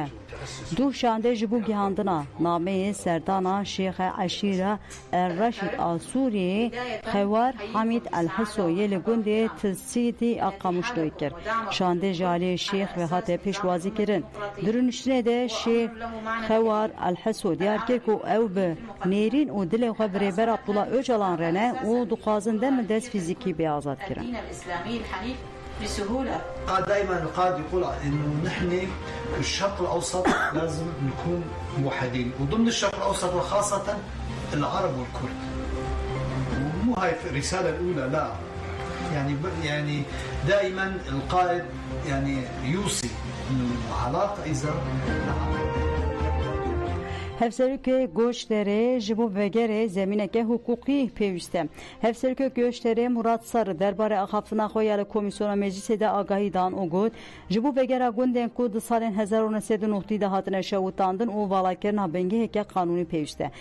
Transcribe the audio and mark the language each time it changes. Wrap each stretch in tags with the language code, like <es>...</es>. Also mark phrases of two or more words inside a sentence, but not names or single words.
<ku>Du şandê ji bo gihandina nameyê serdana Şêxa Eşîra El Reşîd a Sûriyeyê Xewar Hamîd El Hisoyê li gundê Tilsîdî a Qamişloyê kir. Şandê ji aliyê şêx ve hate pêşwazî kirin. Di rûniştinê de şêx Xewar El Hiso diyar kir ku ew bi nêrîn û dilê xwe bi rêber Abdullah Öcalan re ne û dixwazin dem dest fîzîkî bê azad kirin.</ku> <ar>دائما القائد يقول انه نحن في الشرق الاوسط لازم نكون موحدين وضمن الشرق الاوسط وخاصه العرب والكرد. ومو هاي الرساله الاولى لا يعني دائما القائد يعني يوصي انه العلاقه اذا</ar> <ku>Hevserûkê goşterê ji bo vegerê zemîneke hukukî pêwîst e. Hevserûkê goşterê Murat Sarı derbarê axaftina xwe ya li Komîsyona Meclîsê de agahî dan û got ji bo vegera gundên ku di salên 1990 de hatine şewitandin û valakirina bengeheke qanûnî pêwîst e.</ku>